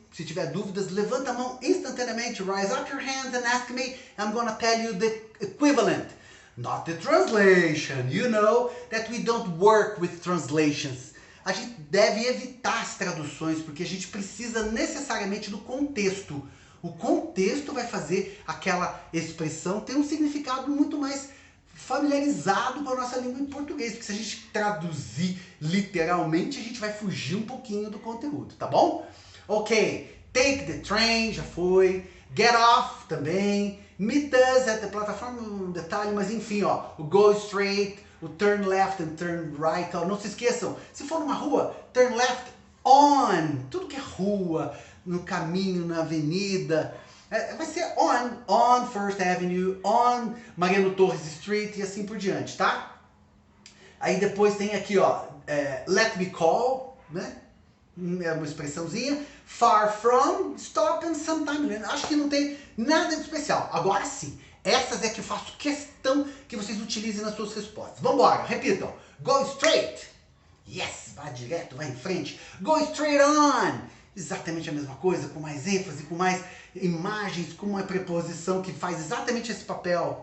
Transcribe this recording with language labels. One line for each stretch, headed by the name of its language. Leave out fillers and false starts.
Portuguese: Se tiver dúvidas, levanta a mão instantaneamente.
English: Raise up your hands and ask me. I'm gonna tell you the equivalent. Not the translation. You know that we don't work with translations.
Portuguese: A gente deve evitar as traduções, porque a gente precisa necessariamente do contexto. O contexto vai fazer aquela expressão ter um significado muito mais familiarizado com a nossa língua em português. Porque se a gente traduzir literalmente, a gente vai fugir um pouquinho do conteúdo, tá bom?
English: Ok, take the train,
Portuguese: já foi.
English: Get off,
Portuguese: também.
English: Meet us at the
Portuguese: plataforma, um detalhe, mas enfim, ó. O go straight, o
English: turn left and turn right,
Portuguese: ó. Não se esqueçam, se for numa rua,
English: turn left on.
Portuguese: Tudo que é rua, no caminho, na avenida, vai ser on First Avenue, on Mariano Torres Street e assim por diante, tá? Aí depois tem aqui, ó,
English: let me call,
Portuguese: né? É uma expressãozinha.
English: Far from, stop and sometime.
Portuguese: Acho que não tem nada de especial. Agora sim, essas é que eu faço questão que vocês utilizem nas suas respostas. Vamos embora, repitam. Go straight. Yes, vá direto, vá em frente.
English: Go straight on.
Portuguese: Exatamente a mesma coisa, com mais ênfase, com mais imagens, com uma preposição que faz exatamente esse papel.